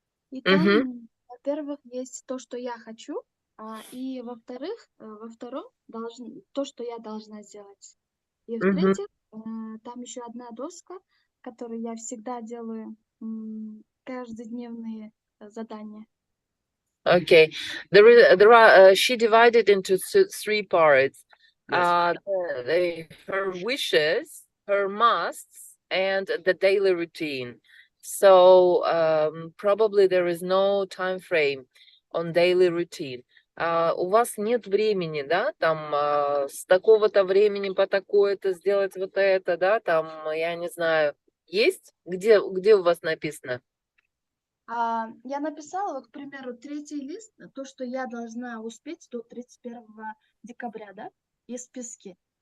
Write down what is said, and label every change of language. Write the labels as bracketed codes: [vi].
[ru] И там, во-первых, есть то, что я хочу, и во-вторых, во втором то, что я должна сделать. И в-третьих, там еще одна доска, которой я всегда делаю каждодневные задания. [en] Okay, she divided into three parts. Yes. Her wishes, her musts, and the daily routine. So probably there is no time frame on daily routine. [ru] У вас нет времени, да, там с такого-то времени по такое-то сделать вот это, да, там, я не знаю, есть? Где у вас написано? Я написала, вот, к примеру, 3-й лист, то, что я должна успеть до 31 декабря, да, из списки.